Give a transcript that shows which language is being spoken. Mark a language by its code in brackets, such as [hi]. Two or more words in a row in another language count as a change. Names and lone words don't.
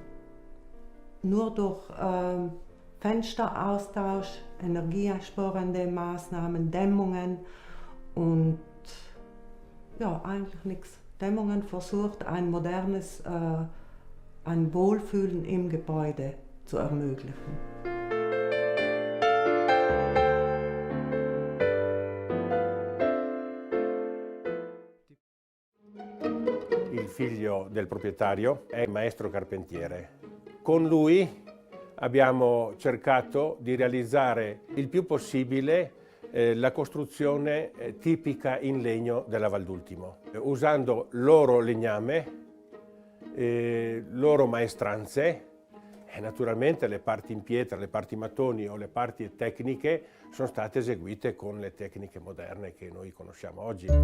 [de] Nur durch Fensteraustausch, energiesparende Maßnahmen, Dämmungen und ja, eigentlich nichts. Dämmungen versucht, ein modernes, ein Wohlfühlen im Gebäude zu ermöglichen. [it] Il figlio del proprietario è maestro carpentiere. Con lui abbiamo cercato di realizzare il più possibile la costruzione tipica in legno della Valdultimo, usando loro legname, loro maestranze e naturalmente le parti in pietra, le parti mattoni o le parti tecniche sono state eseguite con le tecniche moderne che noi conosciamo oggi.